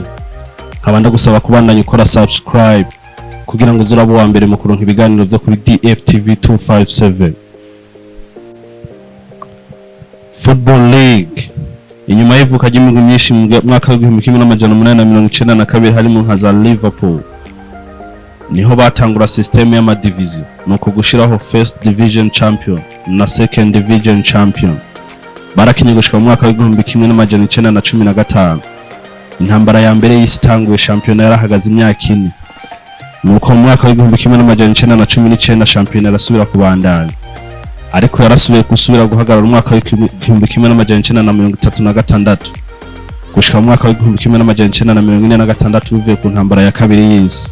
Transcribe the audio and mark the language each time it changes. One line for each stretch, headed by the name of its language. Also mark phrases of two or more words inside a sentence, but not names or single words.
Rundi: Nkabanda gusaba kubandanya ukora subscribe kugira ngo uzurabo wa mbere mu kuronka ibiganiro byo kuri DFTV 257. Football League inyuma y'ivuka ry'imigwi myinshi mu mwaka w'igihumbi 1892 harimo nka za Liverpool, niho batangura system y'amadivision, nuko gushiraho
English: first division champion
Rundi: na
English: second division champion.
Rundi: Barakinye gushika mu mwaka w'igihumbi 1915. Intambara ya mbere y'isi itanguye, championnat yarahagaze imyaka 4. Nuko mu mwaka w'igihumbi 1919 championnat yarasubira kubandanya, ariko yarasubiye gusubira guhagarara mu mwaka w'igihumbi 1936 gushika mu mwaka w'igihumbi 1946 bivuye ku ntambara ya kabiri y'isi.